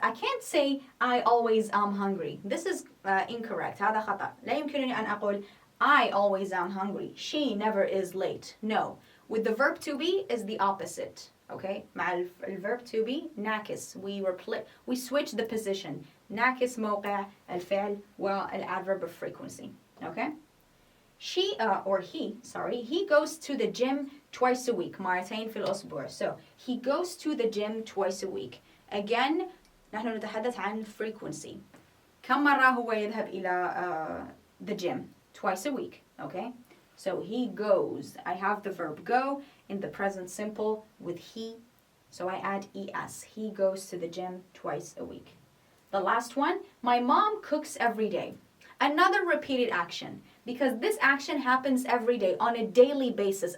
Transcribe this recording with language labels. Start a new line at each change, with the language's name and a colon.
English: I can't say I always am hungry. This is incorrect.
Arabic: هذا خطأ. لا يمكنني أن أقول
English: I always am hungry. She never is late. No. With the verb to be is the opposite. Okay?
Arabic: مع الverb to be ناقص.
English: We switch the position.
Arabic: ناقص موقع الفعل والadverb of frequency.
English: Okay? He goes to the gym twice a week.
Arabic: مرتين في الأسبوع.
English: So he goes to the gym twice a week.
Arabic: Again, نحن نتحدث عن frequency. كم مرة هو يذهب إلى the gym?
English: Twice a week. Okay? So he goes. I have the verb go in the present simple with he. So I add es. He goes to the gym twice a week. The last one, my mom cooks every day. Another repeated action, because this action happens every day on a daily basis.